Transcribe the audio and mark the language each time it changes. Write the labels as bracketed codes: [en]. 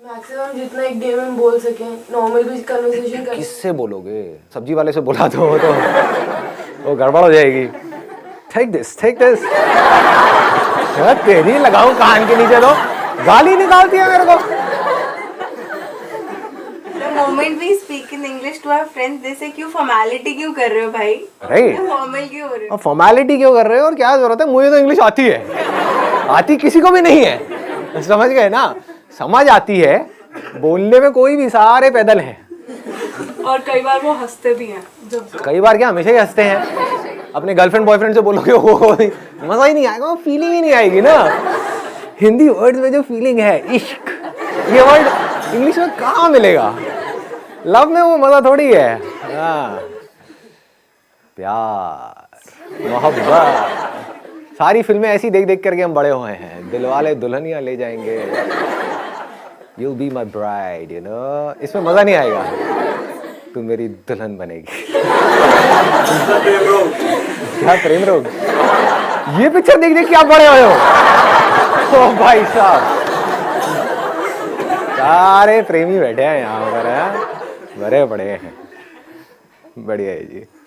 [hi] Maximum जितना एक day में बोल सके, नॉर्मल भी कन्वर्सेशन कर। किससे बोलोगे? सब्जी वाले से बोला तो वो गड़बड़ हो जाएगी। टेक दिस तेरी लगाऊं कान के नीचे, तो गाली निकालती है मेरे को। [en] The moment we speak in English to our friends, they say [hi] क्यों फॉर्मेलिटी क्यों कर रहे हो भाई? राइट, फॉर्मल क्यों हो रहे हो? फॉर्मेलिटी क्यों कर रहे हो और क्या जरूरत है? मुझे तो इंग्लिश आती है, आती किसी को भी नहीं है। समझ गए ना? समझ आती है, बोलने में कोई भी, सारे पैदल हैं। और कई बार वो हंसते भी हैं। जब कई बार क्या, हमेशा ही हंसते हैं। अपने गर्लफ्रेंड बॉयफ्रेंड से बोलोगे वो मजा ही नहीं आएगा, वो फीलिंग ही नहीं आएगी ना। हिंदी वर्ड्स में जो फीलिंग है, इश्क, ये वर्ड इंग्लिश में कहाँ मिलेगा? लव में वो मजा थोड़ी है। हाँ, प्यार, मोहब्बत, सारी फिल्में ऐसी देख देख करके हम बड़े हुए हैं। [en] Dilwale Dulhania Le Jayenge, You'll be my bride, you know? [hi] इसमें मजा नहीं आएगा, तू मेरी दुल्हन बनेगी। क्या प्रेम रोग? ये पिक्चर देख देख के आप बड़े हुए हो। ओ भाई साहब, सारे प्रेमी बैठे हैं यहाँ पर, बड़े बड़े हैं। बढ़िया है जी।